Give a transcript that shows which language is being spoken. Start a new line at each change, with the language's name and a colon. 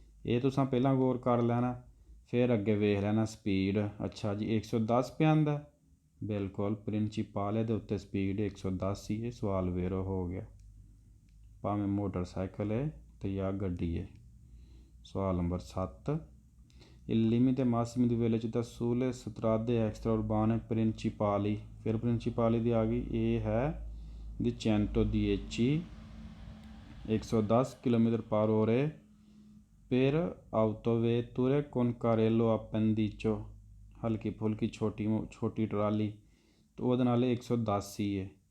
Punjabi: ਇਹ ਤੁਸੀਂ ਪਹਿਲਾਂ ਗੌਰ ਕਰ ਲੈਣਾ, ਫਿਰ ਅੱਗੇ ਵੇਖ ਲੈਣਾ ਸਪੀਡ। ਅੱਛਾ ਜੀ, 110 ਪਿਆ ਆਉਂਦਾ, ਬਿਲਕੁਲ ਪ੍ਰਿੰਸੀਪਾਲੇ ਦੇ ਉੱਤੇ ਸਪੀਡ 110 ਹੀ ਹੈ। ਸਵਾਲ ਵੇਰੋ ਹੋ ਗਿਆ, ਭਾਵੇਂ ਮੋਟਰਸਾਈਕਲ ਹੈ ਤੇ ਜਾਂ ਗੱਡੀ ਹੈ। ਸਵਾਲ number 7।
Italian: Il limite massimo di velocità sulle strade extraurbane principali।
Punjabi: ਫਿਰ ਪ੍ਰਿੰਸੀਪਾਲੀ ਦੀ ਆ ਗਈ। ਇਹ ਹੈ ਦੀ 110 110 km/h
Italian: per autovetture con carrello appendiccio
Punjabi: ਹਲਕੀ ਫੁਲਕੀ ਛੋਟੀ ਟਰਾਲੀ ਤੇ ਉਹਦੇ ਨਾਲ 110 ਹੀ ਹੈ।